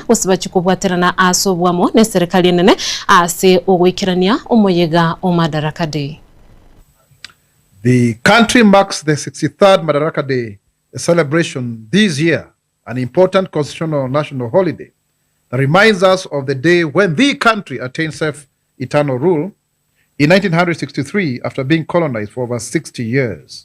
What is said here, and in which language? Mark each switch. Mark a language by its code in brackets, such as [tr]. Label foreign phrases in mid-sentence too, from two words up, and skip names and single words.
[guz] usibachi kubwaterana asobwamo ne serikali nene ase ogwikirania omoyega o Madaraka Day. [en] The country marks the 63rd Madaraka Day, a celebration this year, an important constitutional national holiday that reminds us of the day when the country attained self-eternal rule in 1963 after being colonized for over 60 years.